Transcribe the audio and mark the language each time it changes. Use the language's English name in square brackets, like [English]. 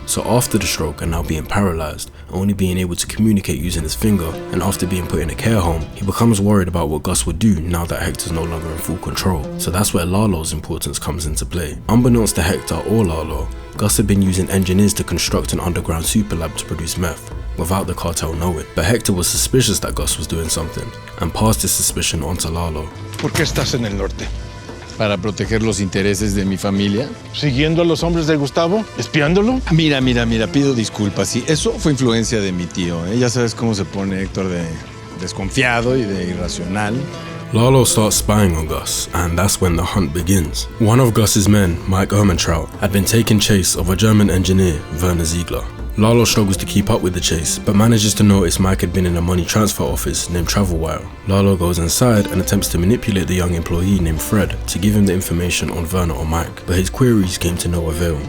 [English] So after the stroke and now being paralyzed, only being able to communicate using his finger, and after being put in a care home, he becomes worried about what Gus would do now that Hector's no longer in full control. So that's where Lalo's importance comes into play. Unbeknownst to Hector or Lalo, Gus had been using engineers to construct an underground super lab to produce meth, without the cartel knowing. But Hector was suspicious that Gus was doing something, and passed his suspicion onto Lalo. [Spanish] ¿Por qué estás en el norte? Para proteger los intereses de mi familia. ¿Siguiendo a los hombres de Gustavo? ¿Espiándolo? Mira, pido disculpas. Sí, eso fue influencia de mi tío. Ya sabes cómo se pone Héctor de desconfiado y de irracional. [English] Lalo starts spying on Gus, and that's when the hunt begins. One of Gus's men, Mike Ermentrout, had been taking chase of a German engineer, Werner Ziegler. Lalo struggles to keep up with the chase, but manages to notice Mike had been in a money transfer office named TravelWire. Lalo goes inside and attempts to manipulate the young employee named Fred to give him the information on Werner or Mike, but his queries came to no avail.